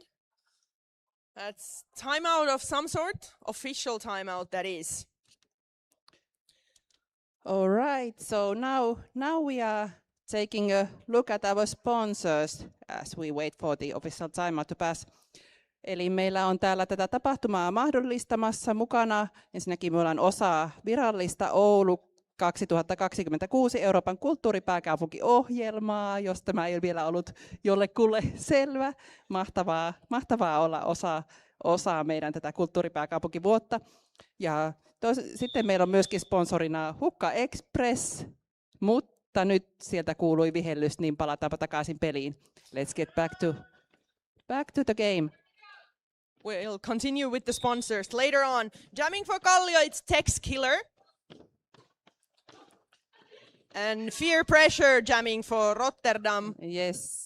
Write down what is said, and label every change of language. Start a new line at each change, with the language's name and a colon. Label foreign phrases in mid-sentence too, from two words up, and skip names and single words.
English: That's timeout of some sort, official timeout that is. All right, so now we are taking a look at our sponsors as we wait for the official timeout to pass.
Finnish: Eli meillä on täällä tätä tapahtumaa mahdollistamassa mukana. Ensinnäkin me ollaan osa virallista Oulu 2026 Euroopan kulttuuripääkaupunkiohjelmaa, jos tämä ei ole vielä ollut jollekulle selvä. Mahtavaa olla osa meidän tätä kulttuuripääkaupunkivuotta. Ja sitten meillä on myöskin sponsorina Hukka Express, mutta nyt sieltä kuului vihellys, niin palataanpa takaisin peliin.
English: Let's get back to the game. We'll continue with the sponsors later on. Jamming for Kallio, it's Tex Killer. And Fear Pressure jamming for Rotterdam. Yes.